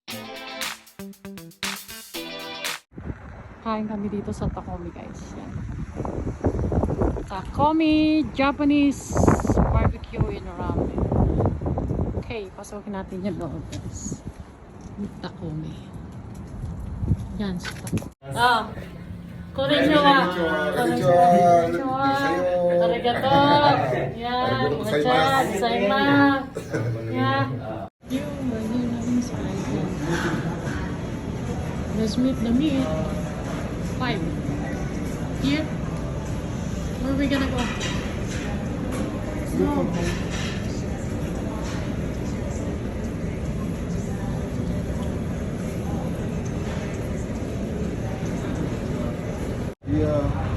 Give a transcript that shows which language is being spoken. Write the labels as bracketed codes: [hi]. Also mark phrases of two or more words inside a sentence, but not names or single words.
[tl] Kain kami dito sa Takumi, guys. Yan. [en] Takumi Japanese barbecue and ramen. [tl] Okay, pasukin natin yung loob, guys. Takumi. Yan sa Takumi. [ja] あ、こんにちは。こんにちは. Arigato. Yan. Konnichiwa. Gozaimasu. [tl] Yan. Yung na inside. [en] Let's meet the meat. 5. Here. Where are we gonna go? No. Yeah.